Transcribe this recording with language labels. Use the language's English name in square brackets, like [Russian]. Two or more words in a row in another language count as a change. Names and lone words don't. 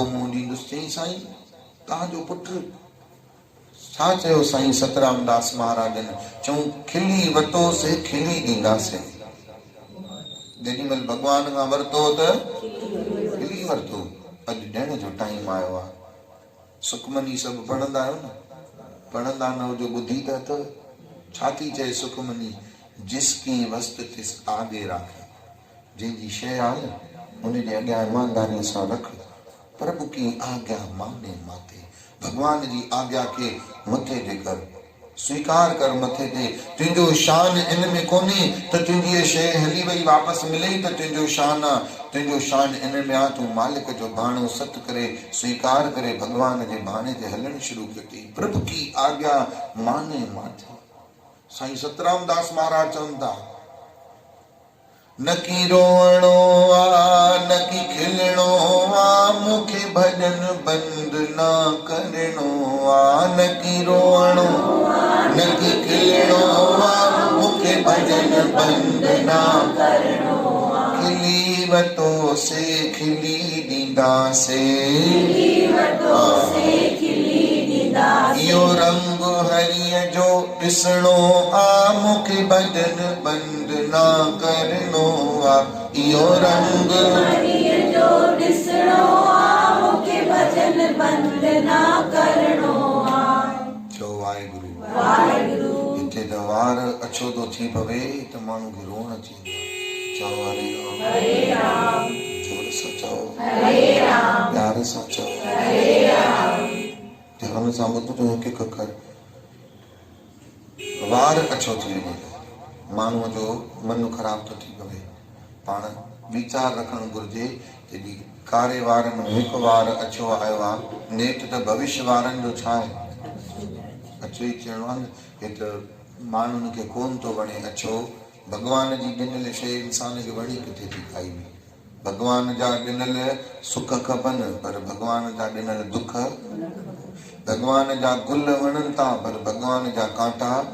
[Sindhi] मुंहुं ॾींदुसि चई साईं तव्हांजो पुटु छा चयो साईं सतराम दास महाराजन चऊं खिली वरितोसीं खिली ॾींदासीं जेॾीमहिल भॻवान खां वरितो त खिली वरितो अॼु ॾियण जो टाइम आयो आहे सुखमनी सभु पढ़ंदा आहियो न पढ़ंदा न हुजो ॿुधी त अथव छा थी चए सुखमनी [Punjabi] जिसकी वस्तु तिस आगे राखे [Sindhi] जंहिंजी शइ आहे उनजे अॻियां ईमानदारीअ सां रख [Punjabi] प्रभु की आज्ञा माने माथे [Sindhi] भगवान जी आज्ञा के मथे ते कर स्वीकार कर मथे ते तुंहिंजो शान इन में कोन्हे त तुंहिंजी शइ हली वई वापसि मिले त तुंहिंजो शान आहे तुंहिंजो शान इन में आहे तूं मालिक जो भाणो सत करे स्वीकार करे भगवान जे भाणे ते हलणु शुरू कयो [Punjabi] प्रभु की आज्ञा माने माथे [Sindhi] साईं सतराम दास महाराज चवनि था न की रोअणो आ न की खिलणो आ मूंखे भॼन बंद न करणो आ न की रोअणो न की खिलणो आ मूंखे भॼन बंद न करणो आ खिली वरितोसे खिली ॾींदासे इहो रंग हरिय जो ॾिसणो आ मूंखे भॼन बंद ना करणो आ इहो रंग हरिय जो ॾिसणो आ मूंखे भॼन बंद ना करणो आ चओ वाहेगुरु वाहेगुरु हिते त वार अछो थो थी पवे त माण्हू खे रोअण अची चओ हरे राम जोर सां चओ हरे राम प्यार सां चओ हरे राम ध्यान सां ॿुधो हिकु हिकु अखर वार अछो थी वञे माण्हूअ जो मन ख़राब थो थी पवे पाण वीचार रखणु घुरिजे जॾहिं कारे वारनि में हिकु वार अछो आयो आहे नेठि त भविष्य वारनि जो छा आहे अछो ई चइणो आहे न हे त माण्हुनि खे कोन थो वणे अछो भॻवान जी ॾिनल शइ इंसान खे वणी किथे थी खाई हुई भॻवान जा ॾिनल सुख खपनि पर भॻवान जा ॾिनल दुख भॻवान जा गुल वणनि था पर भॻवान जा कांटा